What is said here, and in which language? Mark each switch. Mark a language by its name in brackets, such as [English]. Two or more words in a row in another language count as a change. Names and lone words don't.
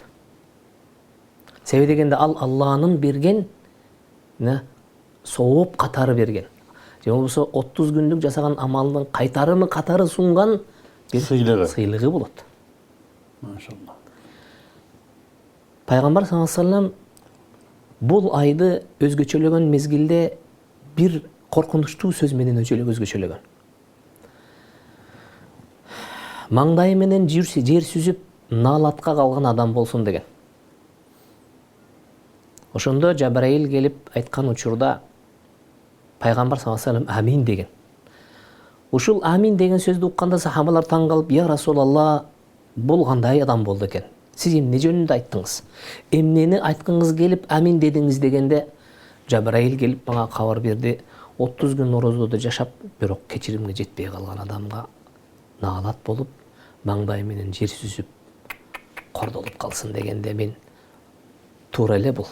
[Kyrgyz] Себеби дегенде ал Алланын берген сооп катары берген. Же болбосо 30 күндүк жасаган амалдын кайтарымы катары сунган бир сыйлыгы болот. Машалла. Пайгамбар [Arabic] صلى الله عليه وسلم [Kyrgyz] бул айды өзгөчөлөгөн мезгилде бир коркунучтуу сөз менен өзгөчөлөгөн. Маңдайы менен жер сүзүп наалатка калган адам болсун деген. Ошондо Жабраил келип айткан учурда пайгамбар [Arabic] صلى الله عليه وسلم [Kyrgyz] амин деген. Ушул амин деген сөздү укканда сахабалар таң калып, [Arabic] "يا رسول الله, [Kyrgyz] бул кандай адам болду экен? Сиз эмне жөнүндө айттыңыз? Эмнени айткыңыз келип амин дедиңиз?" дегенде Жабраил келип мага кабар берди. 30 күн орозодо жашап, бирок кечиримге жетпей калган адамга наалат болуп, маңдай менен жер сүзүп кордолуп калсын дегенде мен туура эле бул.